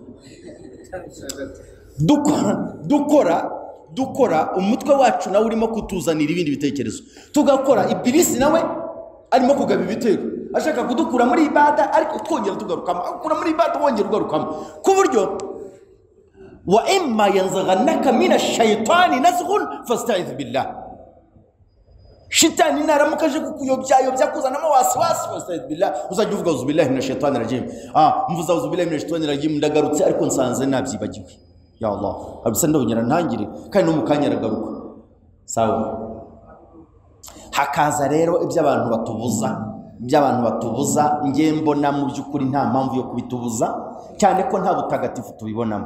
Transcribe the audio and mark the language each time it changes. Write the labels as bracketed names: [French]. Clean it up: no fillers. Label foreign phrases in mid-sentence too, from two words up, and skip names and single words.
[Kinyarwanda] Dukora umutwe wacu nawe urimo kutuzanira ibindi bitekerezo, tugakora Ibilisi nawe arimo kugaba ibitero, ashaka kudukura muri ibada, ariko twongera tugarukamo, akura muri ibada wongera ugarukamo, ku buryo [Arabic] وإما ينزغنك من الشيطان نزغ فاستعذ بالله. [Kinyarwanda] Shitani naramukaje kukuyobya kuzanamo waswasi, [Arabic] فاستعذ بالله. [Kinyarwanda] Uzajya uvuga [Arabic] أعوذ بالله من الشيطان الرجيم. Mvuza أعوذ بالله من الشيطان الرجيم, [Kinyarwanda] ndagarutse ariko nsanze nabyibagiwe. [Arabic] يا الله, [Kinyarwanda] abisa ndongera ntangire kandi no mukanya ragaruka. Sawa. Hakaza rero iby'abantu batubuza, nge mbona mu byukuri nta mpamvu yo kubitubuza, cyane ko nta butagatifu tubibonamo.